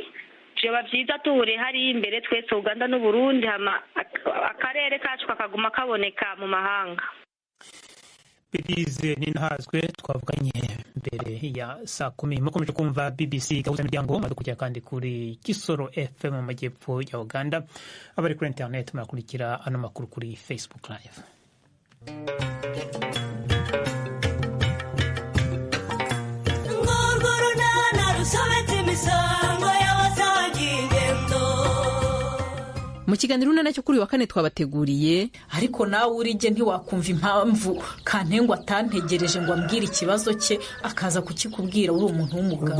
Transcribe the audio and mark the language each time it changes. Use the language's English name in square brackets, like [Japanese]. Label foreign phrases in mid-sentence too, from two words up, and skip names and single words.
[Rundi] Byoba byiza tuhure hari imbere twese Uganda n'u Burundi, hama akarere kacu kakaguma kaboneka mu mahanga. Belize Ininahazwe twavuganye mbere ya saa 10. [Kinyarwanda] Mukomeje kumva BBC gahuza imiryango, madukurikira kandi kuri Kisoro FM mu majyepfo ya Uganda. Abari kuri internet murakurikira ano makuru kuri Facebook Live. Mu kiganiro nacyo kuri wa kane twabateguriye, ariko nawe urije ntiwakumva impamvu Kantengwa atantegereje ngo ambwire ikibazo cye akaza kukikubwira uri umuntu w'umugabo.